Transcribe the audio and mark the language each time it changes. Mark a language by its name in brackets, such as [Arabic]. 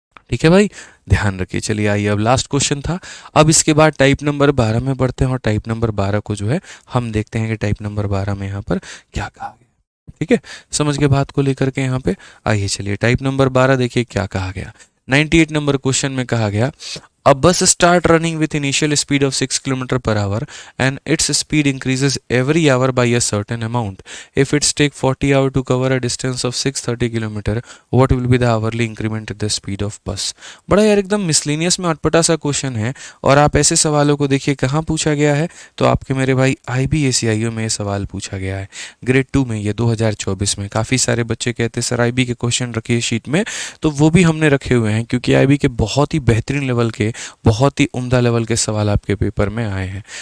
[Hindi] ठीक है भाई, ध्यान रखिए। चलिए आइए, अब लास्ट क्वेश्चन था। अब इसके बाद टाइप नंबर 12 में बढ़ते हैं, और टाइप नंबर 12 को जो है हम देखते हैं कि टाइप नंबर 12 में यहाँ पर क्या कहा गया। ठीक है, समझ के बात को लेकर के यहाँ पे आइए चलिए टाइप नंबर 12 देखिए क्या कहा गया। 98 नंबर क्वेश्चन में कहा गया [English] a bus start running with initial speed of 6 km per hour and its speed increases every hour by a certain amount. If it's take 40 hours to cover a distance of 630 km, what will be the hourly increment in the speed of bus? [Hindi] बड़ा यार एकदम miscellaneous में अटपटा सा question है। और आप ऐसे सवालों को देखिए कहाँ पूछा गया है, तो आपके मेरे भाई IBACIO में ये सवाल पूछा गया है, ग्रेड 2 में, ये 2024 में। काफ़ी सारे बच्चे कहते हैं सर IB के क्वेश्चन रखिए शीट में, तो वो भी हमने रखे हुए हैं क्योंकि IB के बहुत ही बेहतरीन लेवल के, बहुत ही उम्दा लेवल के सवाल आपके पेपर में आए हैं।